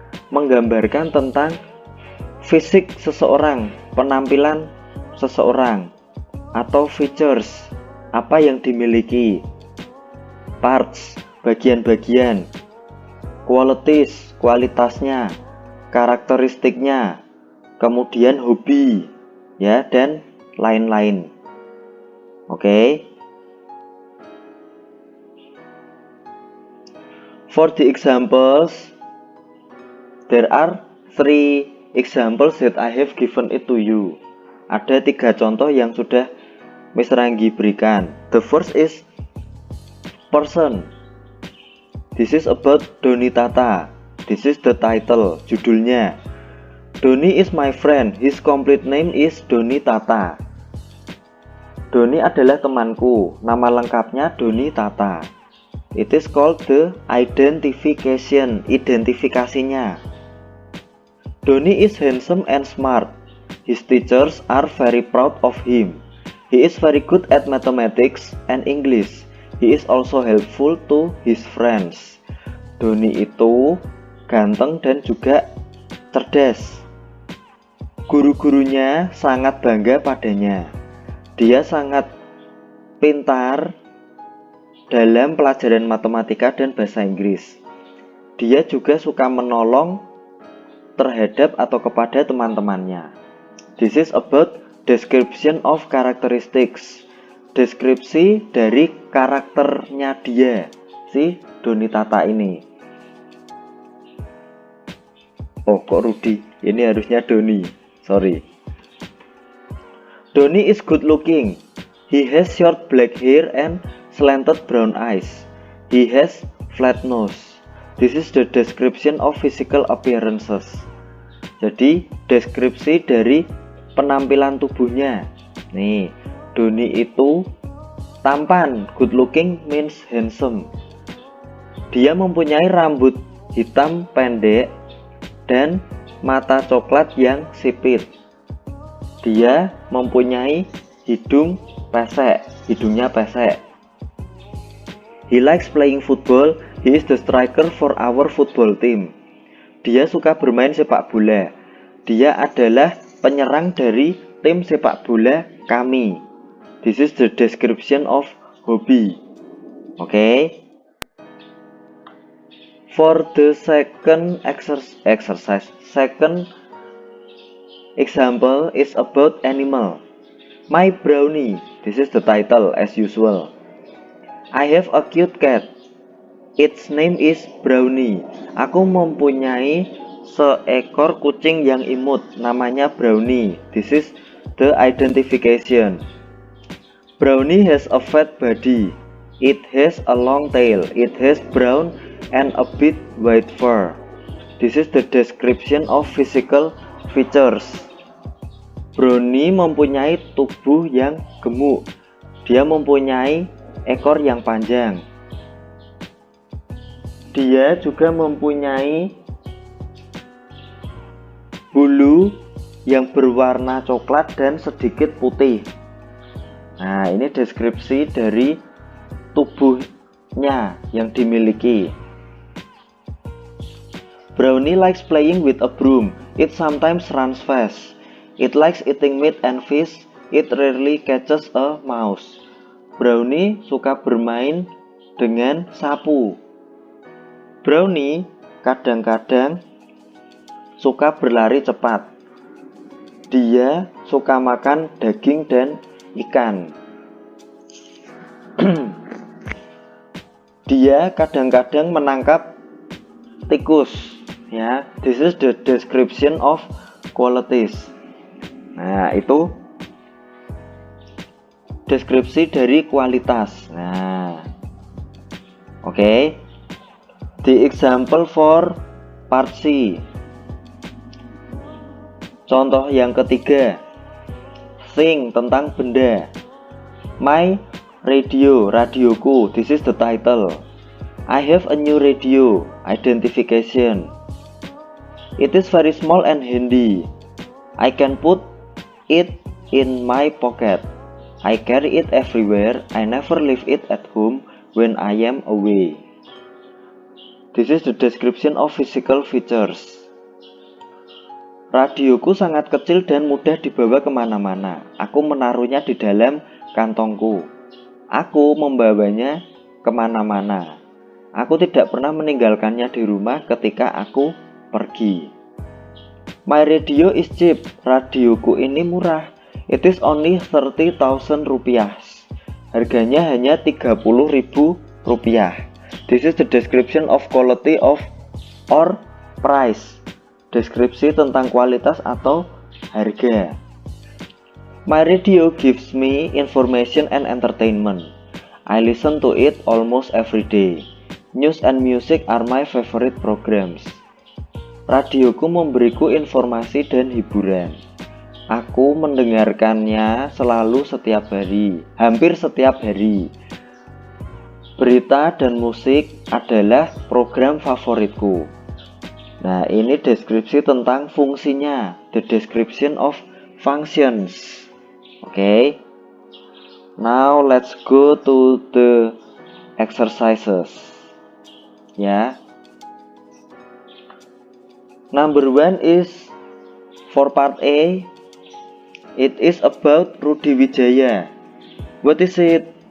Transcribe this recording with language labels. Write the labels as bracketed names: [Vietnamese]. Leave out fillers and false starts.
[Indonesian] Menggambarkan tentang fisik seseorang, penampilan seseorang, atau features, apa yang dimiliki, parts, bagian-bagian, qualities, kualitasnya, karakteristiknya, kemudian hobi, ya, dan lain-lain. Oke. [English] For the examples, there are 3 examples that I have given it to you. [Indonesian] Ada 3 contoh yang sudah Miss Ranggi berikan. [English] The first is person. This is about Doni Tata. This is the title, judulnya. Doni is my friend. His complete name is Doni Tata. [Indonesian] Doni adalah temanku. Nama lengkapnya Doni Tata. [English] It is called the identification. Identifikasinya. Doni is handsome and smart. His teachers are very proud of him. He is very good at mathematics and English. He is also helpful to his friends. [Indonesian] Doni itu ganteng dan juga cerdas. Guru-gurunya sangat bangga padanya. Dia sangat pintar dalam pelajaran matematika dan bahasa Inggris. Dia juga suka menolong terhadap atau kepada teman-temannya. [English] This is about description of characteristics. [Indonesian] Deskripsi dari karakternya dia, si Doni Tata ini. Oh, kok Rudi? Ini harusnya Doni. [English] Sorry. Doni is good looking. He has short black hair and slanted brown eyes. He has flat nose. This is the description of physical appearances. [Indonesian] Jadi deskripsi dari penampilan tubuhnya. Nih, Doni itu tampan. [English] Good looking means handsome. [Indonesian] Dia mempunyai rambut hitam pendek dan mata coklat yang sipit. Dia mempunyai hidungnya pesek. [English] He likes playing football. He is the striker for our football team. [Indonesian] Dia suka bermain sepak bola. Dia adalah penyerang dari tim sepak bola kami. [English] This is the description of hobby. Okay. For the second exercise, second example is about animal. My brownie. This is the title as usual. I have a cute cat. Its name is Brownie. [Indonesian] Aku mempunyai seekor kucing yang imut. Namanya Brownie. [English] This is the identification. Brownie has a fat body. It has a long tail. It has brown and a bit white fur. This is the description of physical features. [Indonesian] Brownie mempunyai tubuh yang gemuk. Dia mempunyai ekor yang panjang. Dia juga mempunyai bulu yang berwarna coklat dan sedikit putih. Nah, ini deskripsi dari tubuhnya yang dimiliki. [English] Brownie likes playing with a broom. It sometimes runs fast. It likes eating meat and fish. It rarely catches a mouse. [Indonesian] Brownie suka bermain dengan sapu. Brownie kadang-kadang suka berlari cepat. Dia suka makan daging dan ikan. Dia kadang-kadang menangkap tikus. [English] Ya, this is the description of qualities. [Indonesian] Nah, itu deskripsi dari kualitas. [English] Nah, oke. The example for part C. [Indonesian] Contoh yang ketiga. Thing, tentang benda. [English] My radio, radioku. This is the title. I have a new radio. Identification. It is very small and handy. I can put it in my pocket. I carry it everywhere. I never leave it at home when I am away. This is the description of physical features. [Indonesian] Radioku sangat kecil dan mudah dibawa kemana-mana. Aku menaruhnya di dalam kantongku. Aku membawanya kemana-mana. Aku tidak pernah meninggalkannya di rumah ketika aku pergi. [English] My radio is cheap. [Indonesian] Radioku ini murah. [English] It is only 30,000 rupiah. [Indonesian] Harganya hanya 30.000 rupiah. [English] This is the description of quality of or price. [Indonesian] Deskripsi tentang kualitas atau harga. [English] My radio gives me information and entertainment. I listen to it almost every day. News and music are my favorite programs. [Indonesian] Radioku memberiku informasi dan hiburan. Aku mendengarkannya selalu setiap hari, hampir setiap hari. Berita dan musik adalah program favoritku. Nah, ini deskripsi tentang fungsinya. [English] The description of functions. Okay. Now let's go to the exercises. [Indonesian] Ya. [English] Number 1 is for part A. It is about Rudi Wijaya. What is it?